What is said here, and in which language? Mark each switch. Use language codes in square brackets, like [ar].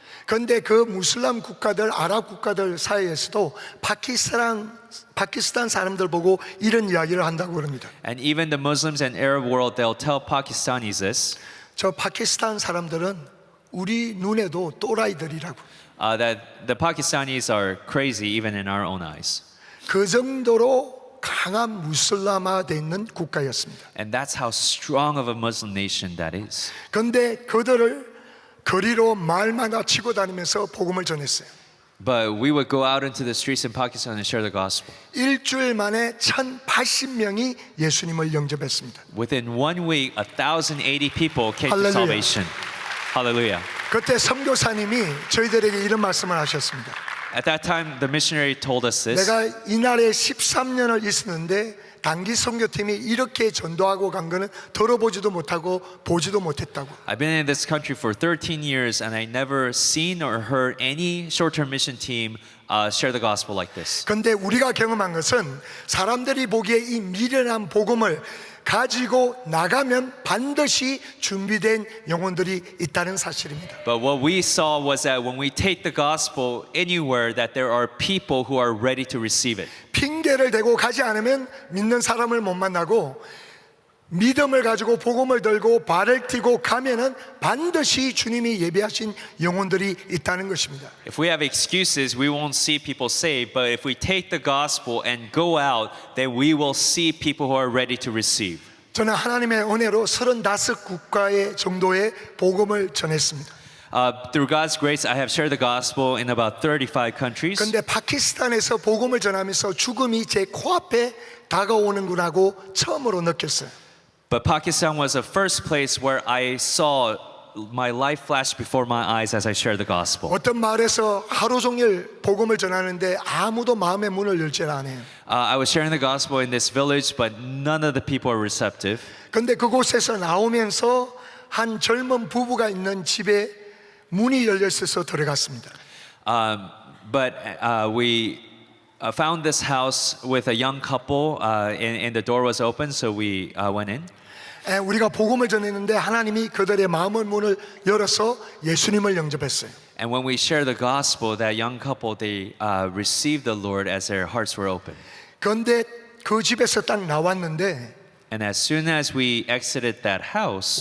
[ko] 그런데 그 무슬람 국가들, 아랍 국가들 사이에서도 파키스탄 사람들 보고 이런 이야기를 한다고 그럽니다. [en] And even the Muslims and Arab world, they'll tell Pakistanis this. [ko] 저 파키스탄 사람들은 우리 눈에도 또라이들이라고. [en] That the Pakistanis are crazy even in our own eyes. [ko] 그 정도로 강한 무슬람화되어 있는 국가였습니다. [en] And that's how strong of a Muslim nation that is. [ko] 그런데 그들을 거리로 말마다 치고 다니면서 복음을 전했어요. [en] But we would go out into the streets in Pakistan and share the gospel. [ko] 일주일 만에 1,080명이 예수님을 영접했습니다. [en] Within 1 week, 1,080 people came to Hallelujah. salvation. Hallelujah. [ko] 그때 선교사님이 저희들에게 이런 말씀을 하셨습니다. [en] At that time, the missionary told us this. [ko] 내가 이날에 13년을 있었는데 단기 선교팀이 이렇게 전도하고 간 거는 들어보지도 못하고 보지도 못했다고. [en] I've been in this country for 13 years and I never seen or heard any short-term mission team share the gospel like this. [ko] 그런데 우리가 경험한 것은 사람들이 보기에 이 미련한 복음을 가지고 나가면 반드시 준비된 영혼들이 있다는 사실입니다. [en] But what we saw was that when we take the gospel anywhere, that there are people who are ready to receive it. [ko] 핑계를 대고 가지 않으면 믿는 사람을 못 만나고 믿음을 가지고 복음을 들고 발을 띄고 가면은 반드시 주님이 예비하신 영혼들이 있다는 것입니다. [en] If we have excuses, we won't see people saved. But if we take the gospel and go out, then we will see people who are ready to receive. [ko] 저는 하나님의 은혜로 35국가의 정도의 복음을 전했습니다. [en] Through God's grace, I have shared the gospel in about 35 countries. [ko] 그런데 파키스탄에서 복음을 전하면서 죽음이 제 코앞에 다가오는구나고 처음으로 느꼈어요. [en] But Pakistan was the first place where I saw my life flash before my eyes as I shared the gospel. [ko] 어떤 마을에서 하루 종일 복음을 전하는데 아무도 마음의 문을 열지 않아요. [en] I was sharing the gospel in this village, but none of the people were receptive. [ko] 그런데 그곳에서 나오면서 한 젊은 부부가 있는 집에 문이 열려 있어서 들어갔습니다. [en] But we found this house with a young couple, and the door was open, so we went in. [ko] 우리가 복음을 전했는데 하나님이 그들의 마음의 문을 열어서 예수님을 영접했어요. [en] And when we shared the gospel, that young couple, they received the Lord as their hearts were open. [ko] 그런데 그 집에서 딱 나왔는데 [en] And as soon as we exited that house,